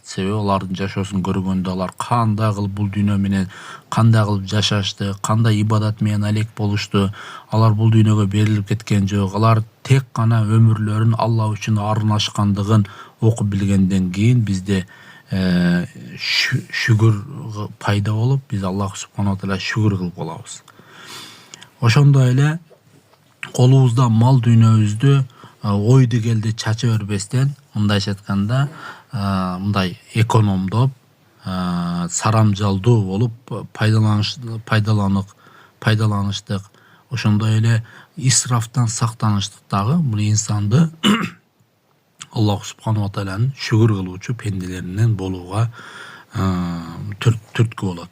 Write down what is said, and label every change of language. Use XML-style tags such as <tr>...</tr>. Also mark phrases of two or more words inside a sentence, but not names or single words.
<ky>Себеби алардын жашоосун көргөндө алар кандай кылып бул дүйнө менен кандай кылып жашашты, кандай ибадат менен алек болушту. Алар бул дүйнөгө берилип кеткен жок. Алар тек гана өмүрлөрүн Алла үчүн арнашкандыгын окуп билгенден кийин бизде шүгүр пайда болуп, биз</ky> <ar>الله سبحانه وتعالى</ar> <ky>шүгүр кылып калабыз. Ошондой эле колубузда мал дүйнөбүздү ойду келди чача бербестен, мындайча айтканда, мындай экономдоп, сарамжалдуу болуп пайдаланыштык, ошондой эле исрафтан сактаныштык дагы бул инсанды</ky> <ar>الله سبحانه وتعالى</ar> <ky>шүгүр кылуучу пенделеринен болууга түрткү болот.</ky>